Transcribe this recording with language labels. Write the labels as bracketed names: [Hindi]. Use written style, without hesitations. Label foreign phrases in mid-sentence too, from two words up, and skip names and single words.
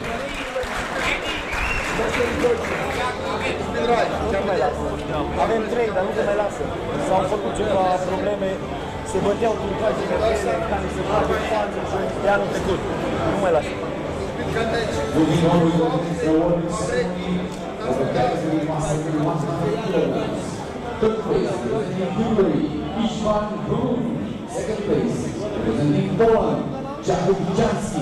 [Romanian] Avem 3, dar nu te mai lasă. S-au făcut ceva probleme, se băteau cu toate persoanele care se face față de anul trecut. Nu mai lasă. [English] Moving on with the next awarding ceremony of the category master 100 kilograms. Third place, representing Hungary, Istvan Brun. Second place, representing Poland, Jakub Janski.